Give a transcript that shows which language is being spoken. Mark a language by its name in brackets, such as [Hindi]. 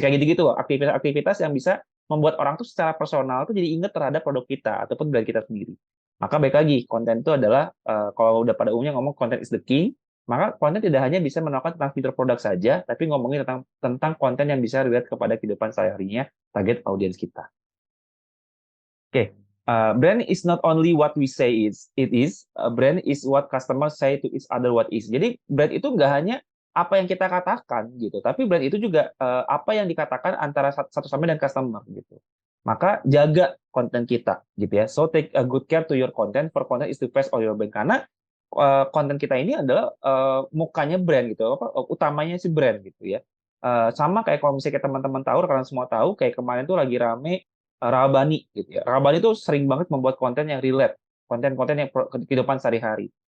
[Indonesian] Kayak gitu-gitu loh, aktivitas-aktivitas yang bisa membuat orang tuh secara personal tuh jadi ingat terhadap produk kita ataupun brand kita sendiri. Maka baik lagi, konten itu adalah kalau udah pada umumnya ngomong [English] content is the key, [Indonesian] maka konten tidak hanya bisa menawarkan tentang fitur produk saja, tapi ngomongin tentang konten yang bisa relate kepada kehidupan sehari-harinya target audiens kita. [English] Oke, brand is not only what we say it is, brand is what customers say to each other what is. [Indonesian] Jadi brand itu nggak hanya apa yang kita katakan gitu, tapi brand itu juga apa yang dikatakan antara satu sama dan customer gitu. Maka jaga konten kita gitu ya. [English] So take a good care to your content, for content is the face of your brand. [Indonesian] Karena konten kita ini adalah mukanya brand gitu, utamanya si brand gitu ya. Sama kayak kalau misalnya teman-teman tahu, kalian semua tahu, kayak kemarin tuh lagi rame Rabani gitu ya. Rabani tuh sering banget membuat konten yang relate, konten-konten yang kehidupan sehari-hari.